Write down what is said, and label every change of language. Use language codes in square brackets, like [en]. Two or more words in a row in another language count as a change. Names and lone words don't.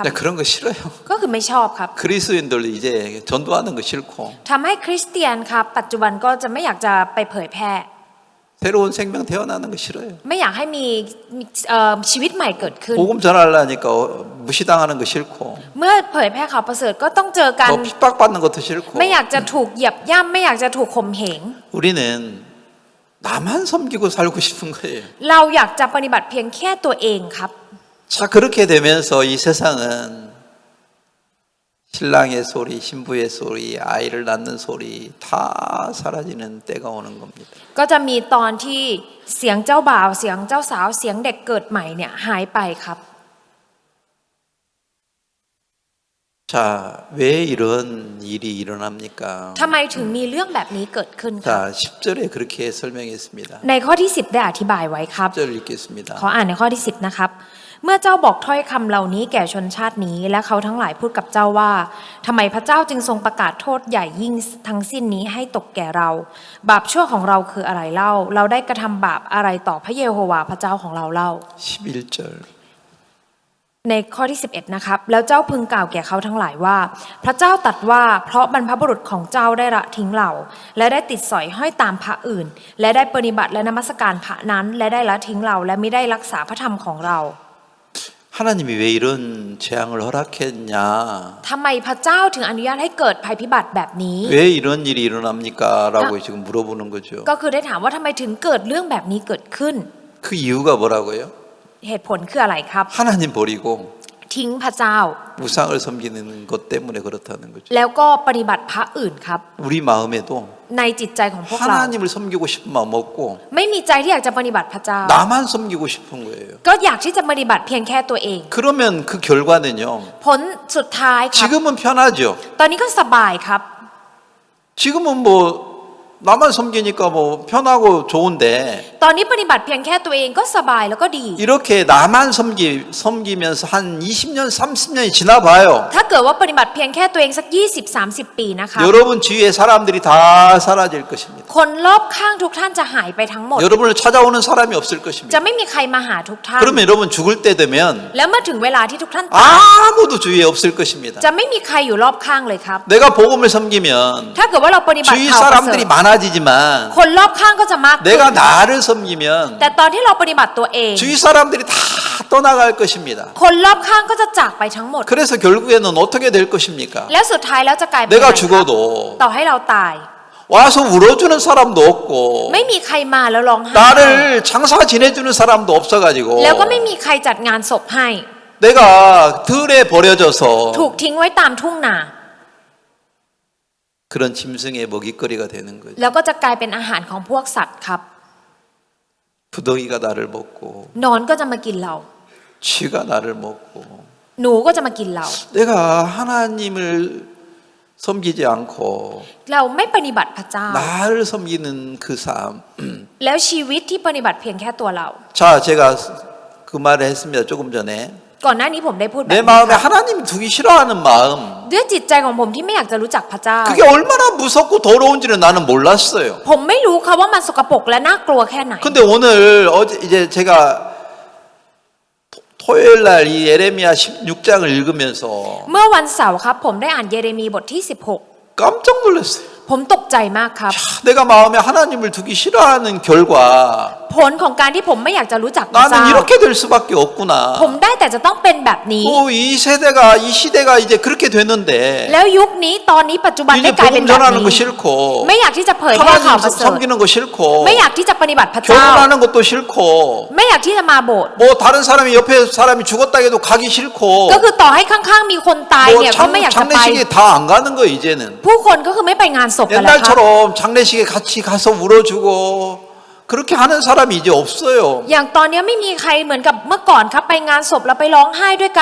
[ko] 네, 그런 거 싫어요. [th] ก็คือไม่ชอบครับ [ko] 그리스도인들 이제 전도하는 거 싫고 [th] ทำให้คริสเตียนครับปัจจุบันก็จะไม่อยากจะไปเผยแพร่ [ko] 새로운 생명 태어나는 거 싫어요. [th] ไม่อยากให้มีชีวิตใหม่เกิดขึ้น [ko] 복음 전하려니까 무시당하는 거 싫고 [th] เมื่อเผยแพร่ข่าวประเสริฐก็ต้องเจอกัน [ko] 뭐 핍박받는 것도 싫고 [th] ไม่อยากจะถูกเหยียบย่ำไม่อยากจะถูกข่มเหง [ko] 우리는 나만 섬기고 살고 싶은 거예요. [th] เราอยากจะปฏิบัติเพียงแค่ตัวเองครับ [ko] 자, 그렇게 되면서 이 세상은 신랑의 소리, 신부의 소리, 아이를 낳는 소리 다 사라지는 때가 오는 겁니다. [th] ก็จะมีตอนที่เสียงเจ้าบ่าวเสียงเจ้าสาวเสียงเด็กเกิดใหม่เนี่ยหายไปครับ [ko] 자, 왜 이런 일이 일어납니까? [th] ทำไมถึงมีเรื่องแบบนี้เกิดขึ้นครับ [ko] 자, 10절에 그렇게 설명했습니다. [th] ในข้อที่ 10 ได้อธิบายไว้ครับ [ko] 10절 읽겠습니다. [th] ขออ่านในข้อที่ 10 นะครับ เมื่อเจ้าบอกถ้อยคำเหล่านี้แก่ชนชาตินี้ และเขาทั้งหลายพูดกับเจ้าว่าทำไมพระเจ้าจึงทรงประกาศโทษใหญ่ยิ่งทั้งสิ้นนี้ให้ตกแก่เรา บาปชั่วของเราคืออะไรเล่า เราได้กระทำบาปอะไรต่อพระเยโฮวาห์พระเจ้าของเราเล่า [ko] 11절. [th] ในข้อที่ 11 นะครับ แล้วเจ้าพึงกล่าวแก่เขาทั้งหลายว่า พระเจ้าตรัสว่าเพราะบรรพบุรุษของเจ้าได้ละทิ้งเรา และได้ติดสอยห้อยตามพระอื่น และได้ปฏิบัติและนมัสการพระนั้น และได้ละทิ้งเรา และไม่ได้รักษาพระธรรมของเรา [ko] 하나님이 왜 이런 재앙을 허락했냐? [th] ทำไมพระเจ้าถึงอนุญาตให้เกิดภัยพิบัติแบบนี้ [ko] 왜 이런 일이 일어납니까? 라고 지금 물어보는 거죠. [th] ก็คือได้ถามว่าทำไมถึงเกิดเรื่องแบบนี้เกิดขึ้น [ko] 그 이유가 뭐라고요? [th] เหตุผลคืออะไรครับ [ko] 하나님 버리고 [th] ทิ้งพระเจ้า [ko] 우상을 섬기는 것 때문에 그렇다는 거죠. [th] แล้วก็ปฏิบัติพระอื่นครับ [ko] 우리 마음에도 [th] ในจิตใจของพวกเรา [ko] 하나님을 섬기고 싶은 마음 없고 [th] ไม่มีใจที่อยากจะปฏิบัติพระเจ้า [ko] 나만 섬기고 싶은 거예요. [th] ก็อยากที่จะปฏิบัติเพียงแค่ตัวเอง [ko] 그러면 그 결과는요. [th] ผลสุดท้ายครับ [ko] 지금은 편하죠. [th] ตอนนี้ก็สบายครับ [ko] 지금은 뭐 나만 섬기니까 뭐 편하고 좋은데 [th] ตอนนี้ปฏิบัติเพียงแค่ตัวเองก็สบายแล้วก็ดี [ko] 이렇게 나만 섬기면서 한 20년, 30년이 지나봐요. [th] ถ้าเกิดว่าปฏิบัติเพียงแค่ตัวเองสัก 20-30 ปีนะคะ [ko] 여러분 주위의 사람들이 다 사라질 것입니다. [th] คนรอบข้างทุกท่านจะหายไปทั้งหมด [ko] 여러분을 찾아오는 사람이 없을 [th] จะ [ko] 것입니다. [th] ไม่มีใครมาหาทุกท่าน [ko] 그러면 여러분 죽을 때 되면 [th] แล้วเมื่อถึงเวลาที่ทุกท่านตาย [ko] 아무도 주위에 없을 것입니다. [th] จะไม่มีใครอยู่รอบข้างเลยครับ [ko] 내가 복음을 섬기면 [th] ถ้าเกิดว่าเราปฏิบัติ [ko] 주위 [th] ข่าวประเสริ [ko] 사람들이 [th] ฐ [ko] 많아지지만 [th] คนรอบข้างก็จะมากขึ้น [ko] 내가 나를 섬기면 [th] แต่ตอนที่เราปฏิบัติตัวเอง [ko] 주위 사람들이 다 떠나갈 것입니다. [th] คนรอบข้างก็จะจากไปทั้งหมด [ko] 그래서 결국에는 어떻게 될 것입니까? [th] แล้วสุดท้ายแล้วจะกลายเป็น [ko] 내가 [th] อะไรครับ [ko] 죽어도 [th] ต่อให้เราตาย [ko] 와서 울어주는 사람도 없고 [th] ไม่มีใครมาแล้วร้องไห้ [ko] 나를 장사 지내주는 사람도 없어가지고 [th] แล้วก็ไม่มีใครจัดงานศพให้ [ko] 내가 들에 버려져서 [th] ถูกทิ้งไว้ตามทุ่งนา [ko] 그런 짐승의 먹이거리가 되는 거죠. [th] แล้วก็จะกลายเป็นอาหารของพวกสัตว์ครับ [ko] 부더기가 나를 먹고 [th] นอนก็จะมากินเรา [ko] 쥐가 나를 먹고 [th] หนูก็จะมากินเรา [ko] 내가 하나님을 섬기지 않고 [th] เราไม่ปฏิบัติพระเจ้า [ko] 나를 섬기는 그 삶. [th] แล้วชีวิตที่ปฏิบัติเพียงแค่ตัวเรา [ko] 자, 제가 그 말을 했습니다. 조금 전에. [th] ก่อนหน้านี้ผมได้พูดแบบ [ko] 내 [th] นี้ [ko] 마음에 [th] ครับ [ko] 하나님 두기 싫어하는 마음. [th] ด้วยจิตใจของผมที่ไม่อยากจะรู้จักพระเจ้า [ko] 그게 얼마나 무섭고 더러운지는 나는 몰랐어요. [th] ผมไม่รู้ครับว่ามันสกปรกและน่ากลัวแค่ไหน [ko] 근데 오늘 어제 이제 제가 토요일 날 이 예레미야 16장을 읽으면서 [th] เมื่อวันเสาร์ครับผมได้อ่านเยเรมีบทที่ [ko] 깜짝 놀랐어요. [th] 16 ผมตกใจมากครับ [ko] 내가 마음에 하나님을 두기 싫어하는 결과 [th] ผลของการที่ผมไม่อยากจะรู้จักพระเจ้า [ko] 나는 이렇게 될 수밖에 없구나. [th] ผมได้แต่จะต้องเป็นแบบนี้ [ko] 이 세대가 이 시대가 이제 그렇게 됐는데 [th] แล้วยุคนี้ตอนนี้ปัจจุบันได้ [ko] 이제 [th] กลายเป็น [ko] 복음 [th] แบบ [ko] 전하는 거 [th] นี้ [ko] 싫고 [th] ไม่อยากที่จะเผยแพร่ข่าวประ [ko] 하나님 [th] เสริฐ [ko] 섬기는 거 싫고 [th] ไม่อยากที่จะปฏิบัติพระเจ้า [ko] 결혼하는 것도 싫고 [th] ไม่อยากที่จะมาโบสถ์ [ko] 뭐 다른 사람이 옆에 사람이 죽었다 해도 가기 싫고 [th] ก็คือต่อให้ข้างๆมีคนตายเนี่ยก็ไม่อยากจะไป [ko] 장례식에 다 안 가는 거 이제는 [th] ผู้คนก็คือไม่ไปงานศพกันแล้วครับ [ko] 옛날처럼 장례식에 같이 가서 울어주고 그렇게 하는 사람이 이제 없어요. [th] อย่างตอนนี้ไม่มีใครเหมือนกับเมื่อก่อนครับไปงานศพแล้วไปร้องไห้ด้วยกัน